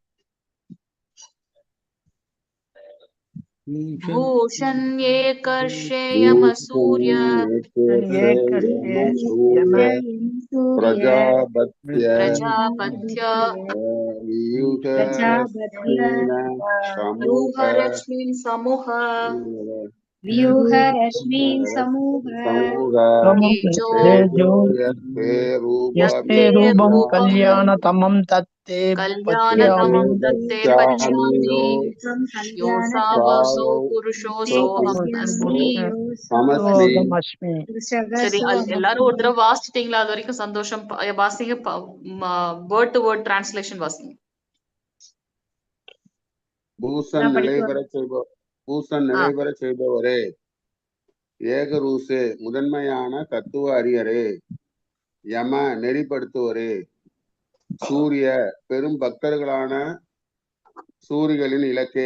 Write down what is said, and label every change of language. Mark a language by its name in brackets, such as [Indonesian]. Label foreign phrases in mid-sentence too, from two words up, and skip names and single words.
[Sanskrit] भूषण एकर्षे यम सूर्य प्राजापत्य व्यूह रश्मीन् समूह यस्ते रूपं कल्याणतमं तत्ते पश्यामि यो सावसो पुरुषो सोऽहमस्मि. [Tamil] சரி, எல்லாரும் ஒரு தடவை வாசிட்டீங்களா? அது வரைக்கும் சந்தோஷம். வாசிங்க, [English] word to word translation [Tamil] வாசிங்க. பூசன் நிலைபெற செய்பவரே, ஏகரூசே முதன்மையான தத்துவ அறியரே, யம நெறிப்படுத்துவரே, சூரிய பெரும் பக்தர்களான சூரிகளின் இலக்கே.